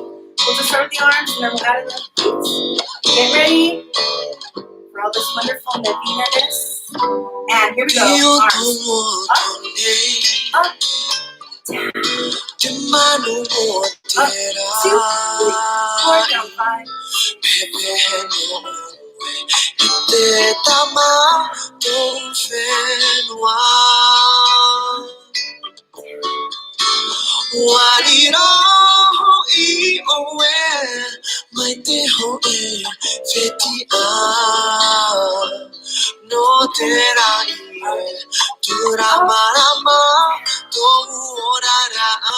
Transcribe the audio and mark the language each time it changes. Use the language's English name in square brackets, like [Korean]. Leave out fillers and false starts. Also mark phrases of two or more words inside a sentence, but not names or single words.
[English] We'll just start with the arms and then we'll add in the feet. Get ready for all this wonderful Navina-ness. And here we go. Arms. Up. Up. Down. Up. 2, 3, 4, down 5. [Tahitian] Wariro I oe mai te hoe feti a no te rai tura marama to orara